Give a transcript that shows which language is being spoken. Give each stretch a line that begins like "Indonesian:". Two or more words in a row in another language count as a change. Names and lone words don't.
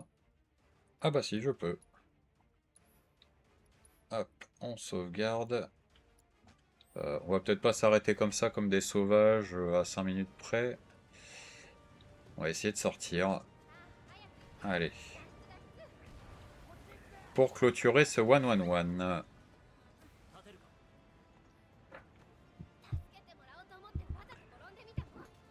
French: Ah bah si, je peux. Hop, on sauvegarde. On va peut-être pas s'arrêter comme ça, comme des sauvages, à 5 minutes près. On va essayer de sortir. Allez. Pour clôturer ce 1-1-1.
Japanese: 立てるか。助けてもらおうと思ってわざと転んでみたの。